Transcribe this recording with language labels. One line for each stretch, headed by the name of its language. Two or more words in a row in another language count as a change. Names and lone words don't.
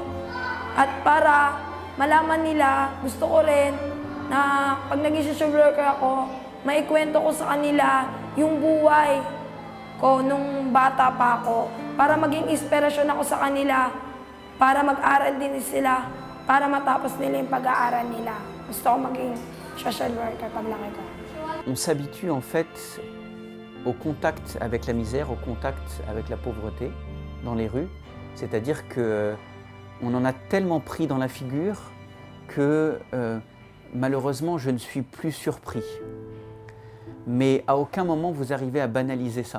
Filipino: At para malaman nila, gusto ko rin na pag naging
English: social worker
Filipino: ako, maikwento ko sa kanila yung buhay ko nung bata pa ako. Para maging inspirasyon ako sa kanila, para mag-aral din sila, para matapos nila yung pag-aaral nila. Gusto ko maging
English: social worker
Filipino: paglaki ko.
French: On s'habitue en fait au contact avec la misère, au contact avec la pauvreté dans les rues. C'est-à-dire que on en a tellement pris dans la figure que malheureusement je ne suis plus surpris. Mais à aucun moment vous arrivez à banaliser ça.